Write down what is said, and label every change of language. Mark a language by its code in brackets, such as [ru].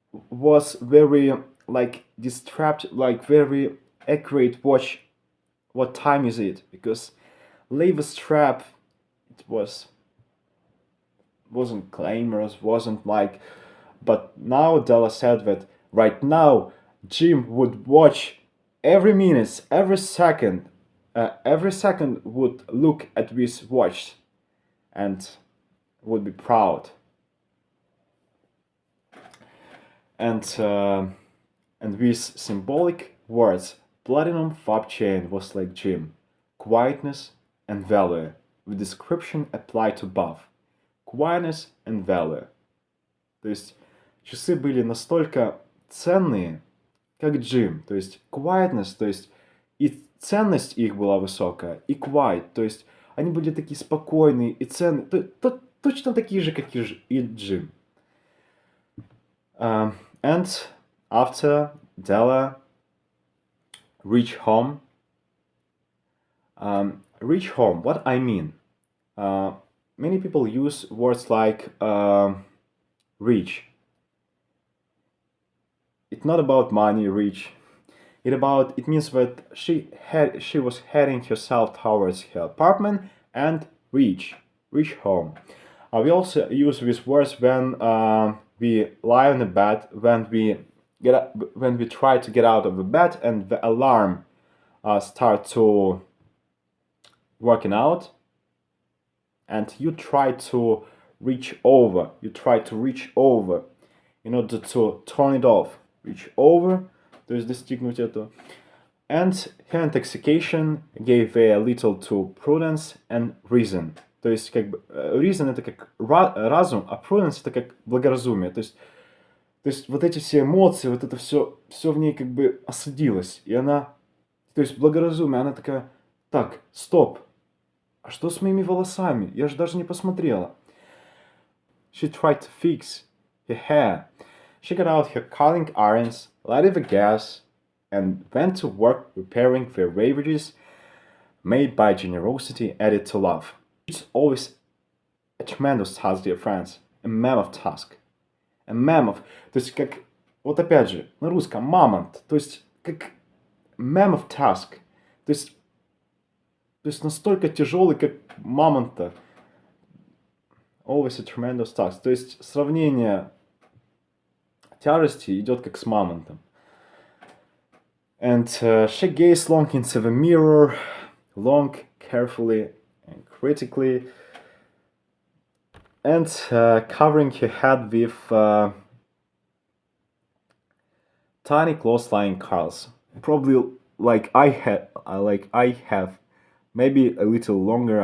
[en] was very like distract, like very accurate watch what time is it, because leather strap, it wasn't glamorous, wasn't like, but now Della said that right now Jim would watch every minute, every second would look at this watch and would be proud. And these symbolic words, platinum fab chain was like Jim, quietness and value, with description applied to both. Quietness and value. [ru] То есть часы были настолько ценные, как Джим. То есть quietness, то есть и ценность их была высокая, и quiet, то есть они были такие спокойные и ценные, точно такие же, как и Джим. [en] And after Della reached home, what I mean? Many people use words like reach. It's not about money, reach. It means that she was heading herself towards her apartment and reach home. We also use these words when we lie on the bed, when we try to get out of the bed and the alarm start to working out, and you try to reach over in order to turn it off. Reach over, [ru] то есть достигнуть этого. [en] And her intoxication gave a little to prudence and reason. [ru] То есть как бы reason это как разум, а prudence это как благоразумие. То есть вот эти все эмоции, вот это все в ней как бы осадилось. И она, то есть благоразумие, она такая, так, стоп, а что с моими волосами? Я же даже не посмотрела. [en] She tried to fix her hair. She got out her curling irons, lighted the gas, and went to work repairing the ravages made by generosity added to love. It's always a tremendous task, dear friends. A mammoth task. A mammoth. [ru] То есть как, вот опять же, на русском мамонт. То есть как [en] mammoth task. [ru] То есть настолько тяжелый, как мамонта. [en] Always a tremendous task. [ru] То есть сравнение тяжести идет как с мамонтом. [en] And she gazed long into the mirror, long, carefully, and critically, and covering her head with tiny close-lying curls, probably like I have, maybe a little longer.